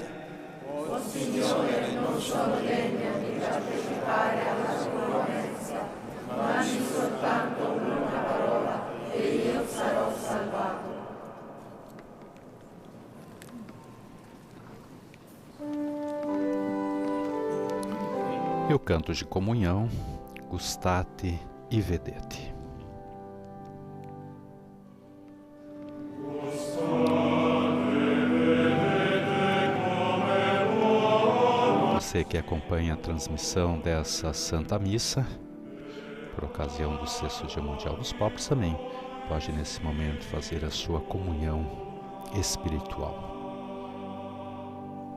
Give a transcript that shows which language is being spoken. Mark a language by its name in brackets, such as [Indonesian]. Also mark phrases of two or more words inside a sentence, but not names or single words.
[Italian] O Signore, non sono degna di partecipare alla tua mensa, ma di soltanto una parola e io sarò salvato. [Portuguese] E o canto de comunhão, [Italian] Gustate e vedete. [Portuguese] Você que acompanha a transmissão dessa Santa Missa, por ocasião do 6º Dia Mundial dos Pobres, também pode nesse momento fazer a sua comunhão espiritual.